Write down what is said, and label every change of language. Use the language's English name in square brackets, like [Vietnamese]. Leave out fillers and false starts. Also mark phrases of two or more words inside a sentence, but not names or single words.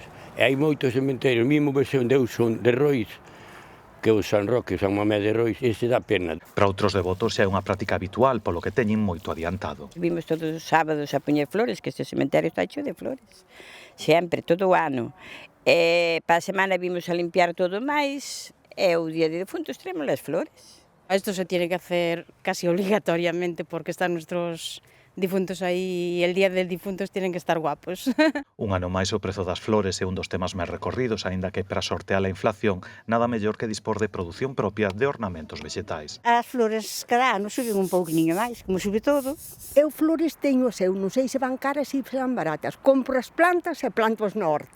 [Galician] E hai moitos cementerios, mesmo versión de Son de Rois, que o San Roque, o San Mamé de Rois, ese dá pena. Para outros devotos xa é unha práctica habitual, polo que teñen moito adiantado. Vimos todos os sábados a poñer flores, que este cementerio [Spanish] está hecho [Galician] de flores. Sempre, todo o ano. Para a semana vimos a limpiar todo máis, e o Día de Defuntos traemos as flores. [Spanish] Esto se tiene que hacer casi obligatoriamente porque están nuestros difuntos aí e el día del difuntos tienen que estar guapos. [Galician] Un ano máis o prezo das flores é un dos temas máis recorridos, aínda que para sortear a inflación nada mellor que dispor de produción propia de ornamentos vexetais. As flores cada ano suben un pouquinho máis, como sube todo. Eu flores teño eu, non sei se van caras e se van baratas. Compro as plantas e planto na horta.